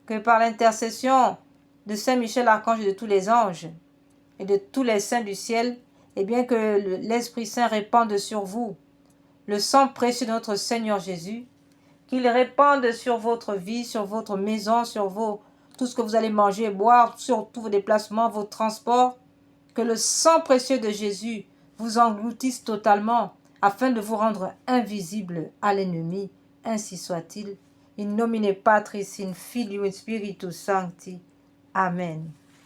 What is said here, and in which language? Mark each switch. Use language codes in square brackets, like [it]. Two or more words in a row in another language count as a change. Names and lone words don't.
[fr] que par l'intercession de Saint Michel Archange et de tous les anges et de tous les saints du ciel, et bien que l'Esprit Saint répande sur vous le sang précieux de notre Seigneur Jésus, qu'il répande sur votre vie, sur votre maison, sur tout ce que vous allez manger et boire, sur tous vos déplacements, vos transports, que le sang précieux de Jésus vous engloutisse totalement afin de vous rendre invisible à l'ennemi. Ainsi soit-il. [la] In nomine Patris, in Filio et Spiritus Sancti. Amen.